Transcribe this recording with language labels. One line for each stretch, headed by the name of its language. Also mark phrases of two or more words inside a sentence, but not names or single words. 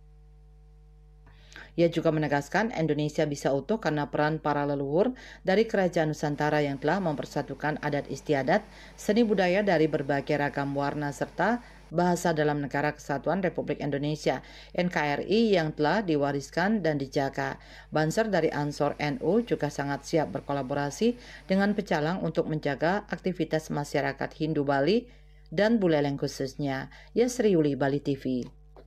Indonesian: Ia juga menegaskan Indonesia bisa utuh karena peran para leluhur dari Kerajaan Nusantara yang telah mempersatukan adat istiadat, seni budaya dari berbagai ragam warna serta bahasa dalam Negara Kesatuan Republik Indonesia (NKRI) yang telah diwariskan dan dijaga. Banser dari Ansor NU juga sangat siap berkolaborasi dengan Pecalang untuk menjaga aktivitas masyarakat Hindu Bali dan Buleleng khususnya. Yasri Yuli, Bali TV.